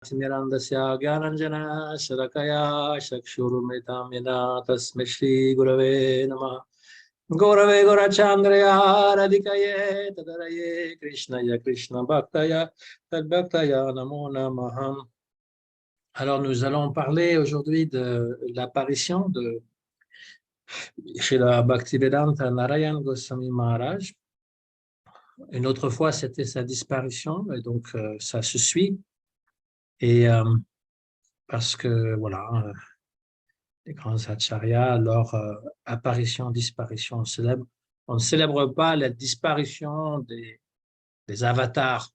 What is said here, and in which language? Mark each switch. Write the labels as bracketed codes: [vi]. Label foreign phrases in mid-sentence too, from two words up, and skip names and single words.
[sa] तिमिरन्दस्य ज्ञानञ्जना शलाकया चक्षुरुन्मिलितं येन तस्मै श्रीगुरवे नमः। गौरवे गौरचान्द्रया राधिकायै तदरये कृष्णाय कृष्णभक्तय तद्भक्तय नमो नमः। [fr] Alors nous allons parler aujourd'hui de l'apparition de Srila Bhaktivedanta Narayan Goswami Maharaj. Une autre fois, c'était sa disparition, et donc ça se suit. Et parce que, voilà, les grands acharyas, leur apparition, disparition, on ne célèbre pas la disparition des avatars.